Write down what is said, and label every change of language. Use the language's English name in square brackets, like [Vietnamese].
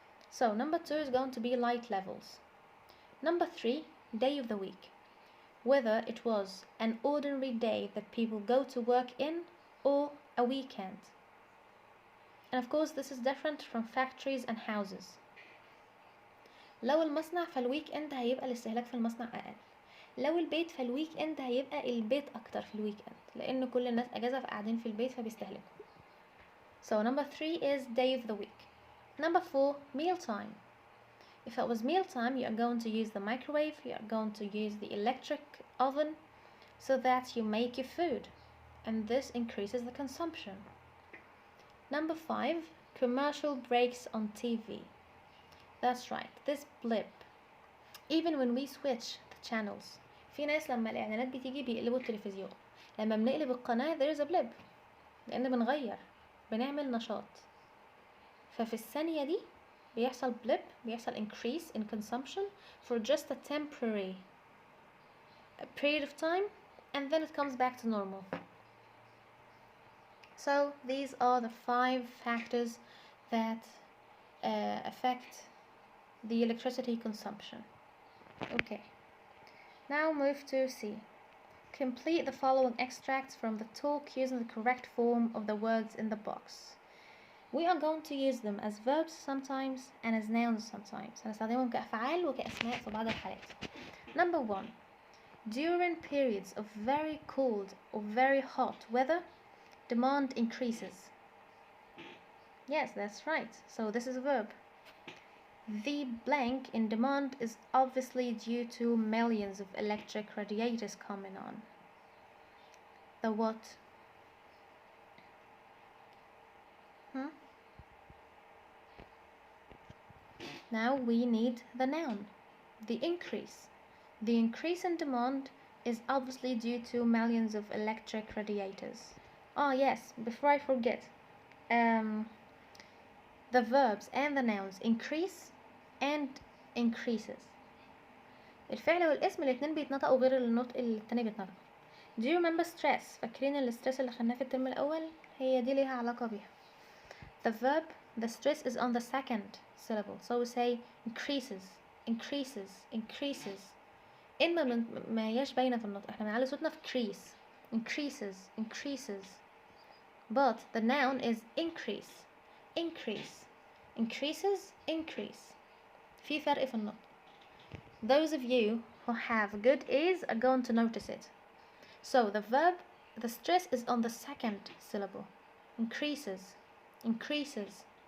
[English] So number 2 is going to be light levels. Number 3, day of the week. Whether it was an ordinary day that people go to work in or a weekend. And of course this is different from factories and houses. [Arabic] لو المصنع فالويك اند هيبقى الاستهلاك في المصنع أقل. لو البيت فالويك اند هيبقى البيت أكتر في الويك اند لأن كل الناس أجازة فقاعدين في البيت فبيستهلكوا. [English] So number 3 is day of the week. Number 4, meal time. If it was meal time, you are going to use the microwave, you are going to use the electric oven so that you make your food, and this increases the consumption. Number 5, commercial breaks on TV. That's right, this blip. Even when we switch the channels, [Arabic] في ناس لما الإعلانات بتيجي بيقلبوا التلفزيون. لما بنقلب القناة [English] there is a blip [Arabic] لأن بنغير بنعمل نشاط. ففي الثانية دي بيحصل [English] blip, [Arabic] بيحصل [English] increase in consumption for just a temporary period of time, and then it comes back to normal. So these are the 5 factors that affect the electricity consumption. Okay, now move to C. Complete the following extracts from the talk using the correct form of the words in the box. We are going to use them as verbs sometimes and as nouns sometimes. [Arabic] هنستخدمهم كأفعال وكأسماء في بعض الحالات. [English] Number 1. During periods of very cold or very hot weather, demand increases. Yes, that's right. So this is a verb. The blank in demand is obviously due to millions of electric radiators coming on. The what? Now we need the noun, the increase. The increase in demand is obviously due to millions of electric radiators. Oh yes, before I forget, the verbs and the nouns increase and increases. [Arabic] الفعل والاسم الاتنين بيتنطقوا غير النطق اللي التاني بيتنطق. [English] Do you remember stress؟ [Arabic] فاكرين الستريس اللي خدناه في الترم الأول؟ هي دي ليها علاقة بيها. [English] The verb, the stress is on the second syllable, so we say increases, increases, increases. [Arabic] إن ما هياش باينة في النطق، احنا بنعلي صوتنا في [English] increase, increases, increases. But the noun is increase, increase, increases, increase. [Arabic] في فرق في النطق. [English] Those of you who have good ears are going to notice it. So the verb, the stress is on the second syllable, increases, increases.